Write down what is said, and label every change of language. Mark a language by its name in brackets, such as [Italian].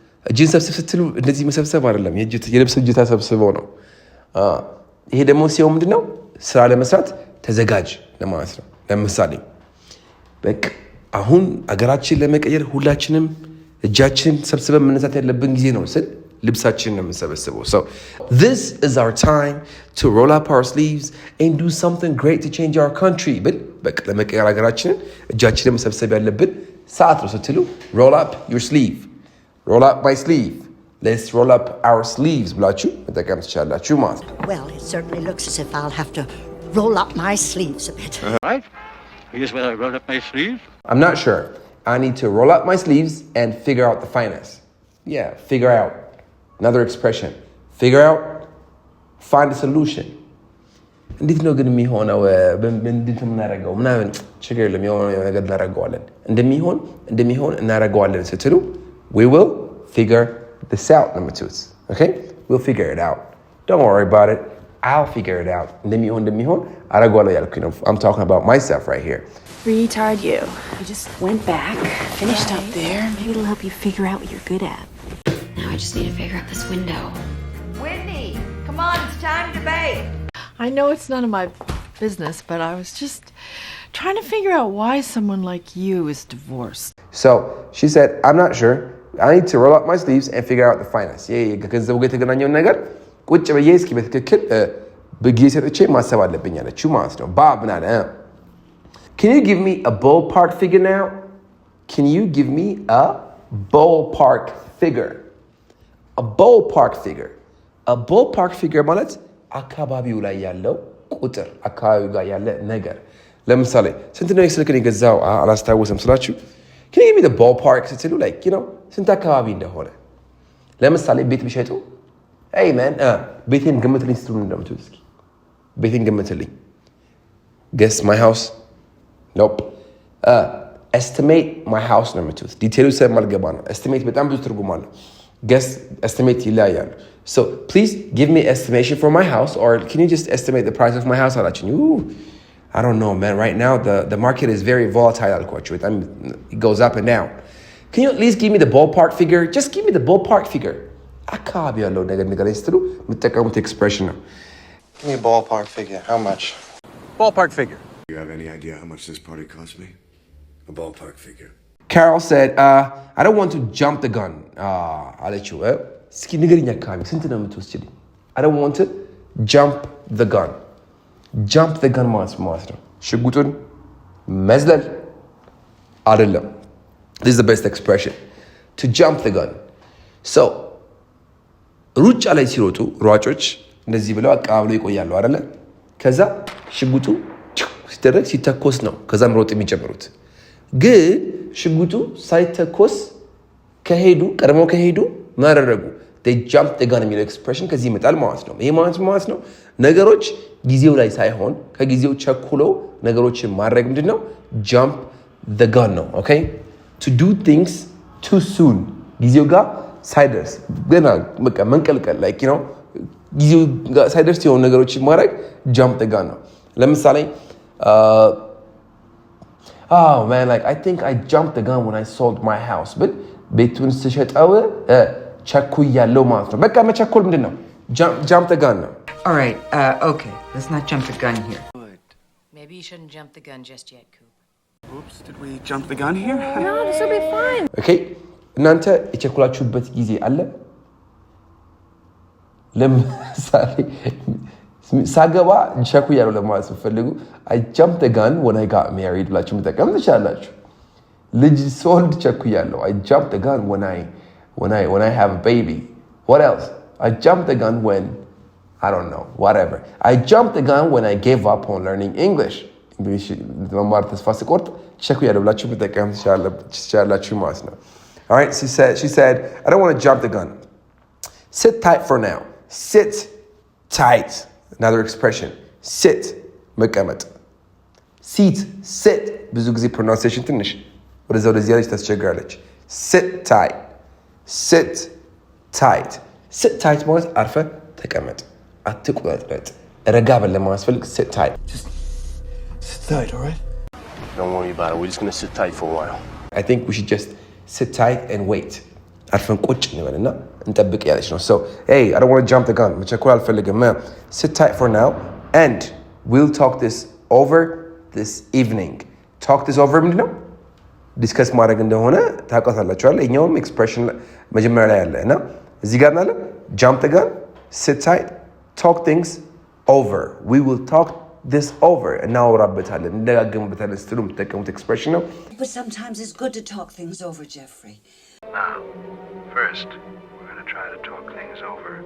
[Amharic] እጅን ሰብስብ ስትሉ እንደዚህ መሰብሰብ አይደለም፣ የልብስ እጅታ ሰብስበው ነው። ይሄ ደግሞ ሲሆን ምንድነው ስራ ለመስራት ተዘጋጅ ለማለት ነው። ለምሳሌ በቃ አሁን አገራችን ለመቀየር ሁላችንም እጃችን ሰብስበን መነሳት ያለብን ጊዜ ነው ስል ልብሳችንን ነው የምንሰበስበው። [English] So this is our time to roll up our sleeves and do something great to change our country. [Amharic] በቃ ለመቀየር ሀገራችንን እጃችንን መሰብሰብ ያለብን ሰዓት ነው ስትሉ [English] roll up your sleeve, roll up my sleeve, let's roll up our sleeves [Amharic] ብላችሁ መጠቀም ትችላላችሁ ማለት ነው። [English] Well, it certainly looks as if I'll have to roll up my sleeves a bit. Right? Here's where I roll up my sleeves. I'm not sure. I need to roll up my sleeves and figure out the finance. Yeah, figure out. Another expression. Figure out, find a solution. [Amharic] እንዴት ነው ግን የሚሆነው? እንዴት እናደርገው? ምናምን ችግር የለም የሆነ ነገር እናደርገዋለን። እንደሚሆን እናደርገዋለን ስትሉ [English] we will figure this out [Amharic] ነው የምትሉት። [English] Okay? We'll figure it out. Don't worry about it. I'll figure it out. [Amharic] እንደሚሆን አደርገዋለሁ ያልኩኝ ነው. [English] I'm talking about myself right here. Retard you. You just went back, finished up there. Maybe it'll help you figure out what you're good at. Now I just need to figure out this window. Whitney, come on, it's time to bake. I know it's none of my business, but I was just trying to figure out why someone like you is divorced. So she said, I'm not sure. I need to roll up my sleeves and figure out the finance. [Amharic] ከገንዘቡ ጋር የተገናኘውን ነገር ቁጭ ብዬ እስኪ በትክክል በጊዜ ሰጥቼ ማሰብ አለብኝ አለችው ማለት ነው። ባብ ምን አለ? [English] Can you give me a ballpark figure now? Can you give me a ballpark figure? A ballpark figure. A ballpark figure [Amharic] ማለት አካባቢው ላይ ያለው ቁጥር፣ አካባቢው ጋር ያለ ነገር። ለምሳሌ ስንት ነው የስልክን የገዛው አላስታወሰም ስላችሁ [English] Can you give me the ballpark [Amharic] ስትሉ [English] like you know [Amharic] ስንት አካባቢ እንደሆነ። ለምሳሌ ቤት ቢሸጡ [English] hey man [Amharic] ቤቴን ገምትልኝ ስትሉ እንደምትሉ እስኪ ቤቴን ገምትልኝ [English] guess my house nope estimate my house [Amharic] ነው የምትሉት። ዲቴሉ ስለማልገባ ነው። [English] estimate [Amharic] በጣም ብዙ ትርጉም አለው። [English] guess estimate [Amharic] ይለያያሉ። [English] So please give me estimation for my house or can you just estimate the price of my house [Amharic] አላችሁኝ። [English] I don't know man, right now the market is very volatile [Amharic] አልኳችሁ። በጣም [English] it goes up and down. Can you at least give me the ballpark figure? Just give me the ballpark figure. አካባቢ ያለው ነገር ንገረኝ ስትሉ የምትጠቀሙት ኤክስፕሬሽን ነው። Give me a ballpark figure. How much? Ballpark figure. Do you have any idea how much this party cost me? A ballpark figure. Carol said, I don't want to jump the gun. [Amharic] አለችው። እስኪ ንገሪኝ አካባቢ ስንት ነው የምትወስጂልኝ? [English] I don't want to jump the gun. Jump the gun [Amharic] ማለት ነው ሽጉጡን መዝለል አይደለም። [English] This is the best expression. To jump the gun. So [Amharic] ሩጫ ላይ ሲሮጡ ሯጮች እንደዚህ ብለው አቀባብለው ይቆያሉ አይደለ? ከዛ ሽጉጡ ሲደረግ ሲተኮስ ነው ከዛ መሮጥ የሚጀምሩት። ግን ሽጉጡ ሳይተኮስ ቀድሞ ከሄዱ ማረረጉ [English] they jump the gun [Amharic] የሚለው ኤክስፕሬሽን ከዚህ ይመጣል ማለት ነው። ይሄ ማለት ነው ነገሮች ጊዜው ላይ ሳይሆን ከጊዜው ቸኩሎ ነገሮችን ማድረግ ምንድነው [English] jump the gun [Amharic] ነው። [English] okay to do things too soon [Amharic] ጊዜው ጋር ሳይደርስ ገና በቃ መንቀልቀል [English] like you know [Amharic] ጊዜው ጋር ሳይደርስ የሆኑ ነገሮችን ማድረግ [English] jump the gun [Amharic] ነው። ለምሳሌ [English] oh man like I think I jumped the gun when I sold my house but [Amharic] ቤቱን ስሸጠው ቸኩያለሁ ማለት ነው። በቃ መቸኮል ምንድነው [English] jump the gun [Amharic] ነው። [English] All right, okay, let's not jump the gun here. Maybe you shouldn't jump the gun just yet, Coop. Oops, did we jump the gun here? No, this will be fine. [Amharic] Okay, እናንተ የቸኩላችሁበት ጊዜ አለ? ለምሳሌ ሳገባ ቸኩያለሁ ለማለት ስትፈልጉ [English] I jumped the gun when I got married [Amharic] ብላችሁ መጠቀም ትችላላችሁ። ልጅ ስወልድ ቸኩያለሁ [English] I jumped the gun when I have a baby. What else? I jumped the gun when I don't know, whatever. I jumped the gun when I gave up on learning English. [Amharic] English ለመማር ተስፋ ስቆርጥ ቸኩያለሁ ብላችሁ መጠቀም ትችላላችሁ ማለት ነው። [English] All right, she said, I don't want to jump the gun. Sit tight for now. Sit tight. Another expression. Sit. [Amharic] መቀመጥ. [English] Sit. Sit. [Amharic] ብዙ ጊዜ pronunciation ትንሽ ወደዚህ ያለች ታስቸግራለች። [English] Sit tight. Sit tight. Sit tight [Amharic] ማለት አርፈ ተቀመጥ። አትቁረጥ። ረጋ በል ለማስፈልግ [English] sit tight. Just sit tight, all right? Don't worry about it. We're just going to sit tight for a while. I think we should just sit tight and wait. [Amharic] አርፈን ቁጭ እንበልና እንጠብቅ ያለች ነው። [English] So hey, I don't want to jump the gun. [Amharic] መቸኮል አልፈልግም. [English] Sit tight for now and we'll talk this over this evening. Talk this over ምንድን ነው? [Amharic] ዲስከስ ማድረግ እንደሆነ ታውቃላችኋል። እኛውም ኤክስፕሬሽን መጀመሪያ ላይ ያለ እና እዚህ ጋር ናለ [English] jump the gun, sit tight, talk things over. We will talk this over. [Amharic] እናወራበታለን እንደጋገምበታለን ስትሉ የምትጠቀሙት ኤክስፕሬሽን ነው። [English] But sometimes it's good to talk things over, Jeffrey. Now, first, we're going to try to talk things over.